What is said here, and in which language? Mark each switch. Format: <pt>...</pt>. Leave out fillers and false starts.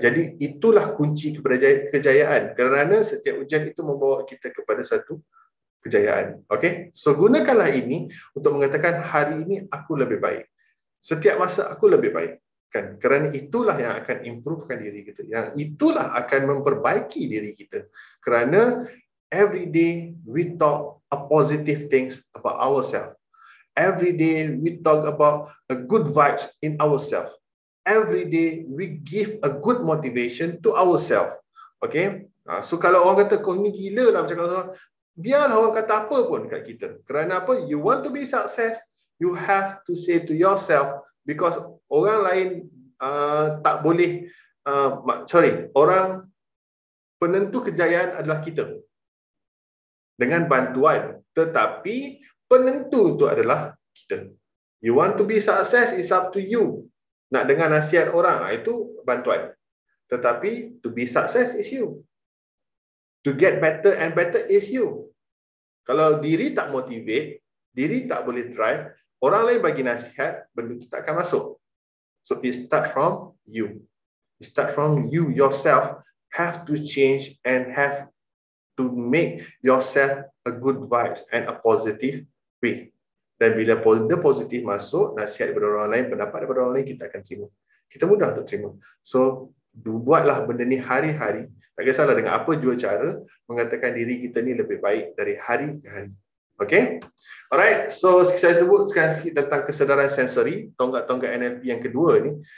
<ms>Jadi itulah kunci kepada kejayaan, kerana setiap ujian itu membawa kita kepada satu kejayaan. Okey? So gunakanlah ini untuk mengatakan hari ini aku lebih baik. Setiap masa aku lebih baik. Kan? Kerana itulah yang akan improvekan diri kita. Yang itulah akan memperbaiki diri kita. Kerana</ms> <en>every day we talk a positive things about ourselves. Every day we talk about a good vibes in ourselves. Every day we give a good motivation to ourselves.</en> <ms>Okay? So kalau orang kata kau ni gila lah bercakap, biarlah orang kata apa pun kat kita. Kerana apa?</ms> <en>You want to be success, you have to say to yourself, because</en> <ms>orang lain tak boleh, orang penentu kejayaan adalah kita. Dengan bantuan. Tetapi penentu itu adalah kita.</ms> <en>You want to be success, it's up to you.</en> <ms>Nak dengar nasihat orang, itu bantuan.</ms> <en>Tetapi to be success is you. To get better and better is you.</en> <ms>Kalau diri tak motivate, diri tak boleh drive, orang lain bagi nasihat, benda tu tak akan masuk.</ms> <en>So it start from you. It start from you yourself have to change and have to make yourself a good vibe and a positive way.</en> <ms>Dan bila benda positif masuk, nasihat daripada orang lain, pendapat daripada orang lain, kita akan terima. Kita mudah untuk terima. So, buatlah benda ni hari-hari. Tak kisahlah dengan apa jua cara, mengatakan diri kita ni lebih baik dari hari ke hari. Okay? Alright, so saya sebut sekarang sikit tentang kesedaran sensori, tonggak-tonggak NLP yang kedua ni.</ms>